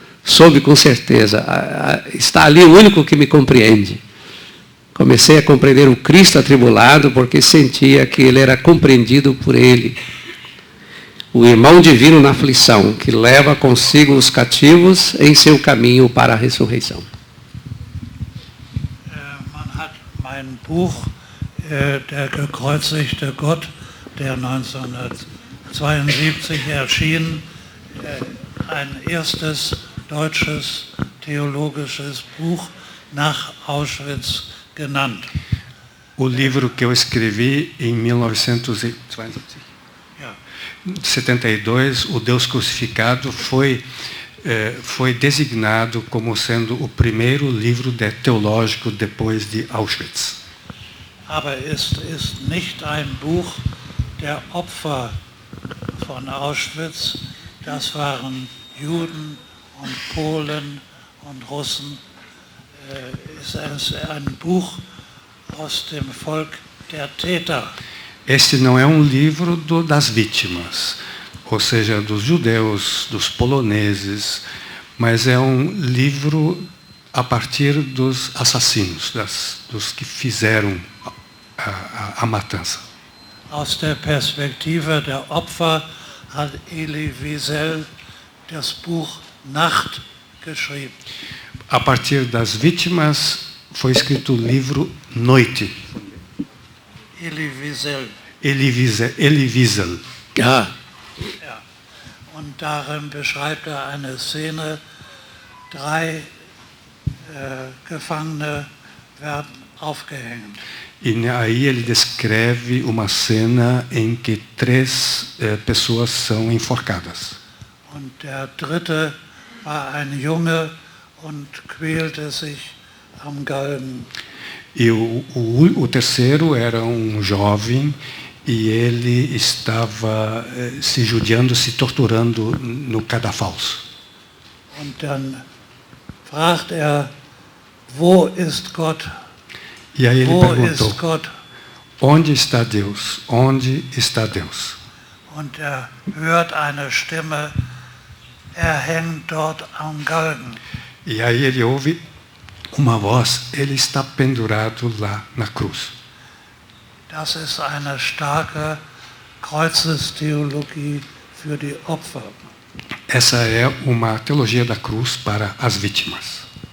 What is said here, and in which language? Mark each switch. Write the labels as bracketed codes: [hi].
[pt] Soube com certeza, está ali o único que me compreende. Comecei a compreender o Cristo atribulado porque sentia que ele era compreendido por ele. O irmão divino na aflição, que leva consigo os cativos em seu caminho para a ressurreição. [de] Man hat mein Buch, Der gekreuzigte Gott, der 1972 erschien, ein erstes deutsches theologisches Buch nach Auschwitz genannt. [pt] O livro que eu escrevi em 1972, O Deus Crucificado, foi designado como sendo o primeiro livro teológico depois de Auschwitz. [de] Aber es ist nicht ein Buch der Opfer von Auschwitz, das waren Juden und Polen und Russen. Es ist ein Buch aus dem Volk der Täter. [pt] Este não é um livro das vítimas, ou seja, dos judeus, dos poloneses, mas é um livro a partir dos assassinos, dos que fizeram a matança. [de] Aus der Perspektive der Opfer hat Elie Wiesel das Buch Nacht geschrieben. [pt] A partir das vítimas foi escrito o livro Noite. Elie Wiesel. Elie Wiesel. [de] Ja. Ja. Und darin beschreibt er eine Szene, 3 Gefangene werden aufgehängt. [pt] E aí ele descreve uma cena em que 3 pessoas são enforcadas. [de] Und der 3. war ein Junge und quälte sich am Galgen. [pt] E o terceiro era um jovem e ele estava se judiando, se torturando no cadafalso. [de] Und dann fragt wo ist Gott? [pt] E aí ele [de] Wo [pt] perguntou, [de] ist Gott? [pt] onde está Deus? Onde está Deus? [de] Und hört eine Stimme, hängt dort am Galgen. [pt] E aí ele ouve uma voz, ele está pendurado lá na cruz. [de] Das ist eine starke Kreuzestheologie für die Opfer. [pt] Essa é uma teologia da cruz para as vítimas.